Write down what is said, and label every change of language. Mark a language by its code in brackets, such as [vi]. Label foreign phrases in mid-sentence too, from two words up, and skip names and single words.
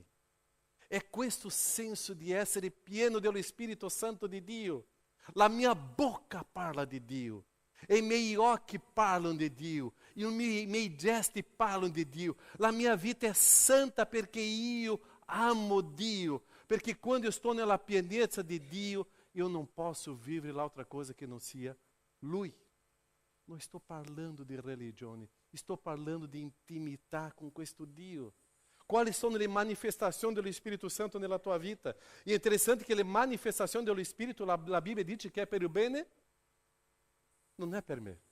[it] È questo senso di essere pieno dello Spirito Santo di Dio. La mia bocca parla di Dio, e i miei occhi parlano di Dio, e i miei gesti parlano di Dio. La mia vita è santa perché io amo Dio, perché quando [pt] eu estou [it] nella pienezza di Dio, io non posso vivere l'altra cosa che non sia Lui. Non sto parlando di religione, sto parlando di intimità con questo Dio. Quali sono le manifestazioni dello Spirito Santo nella tua vita? E è interessante che le manifestazioni dello Spirito, la Bibbia dice che è per il bene, non è per me.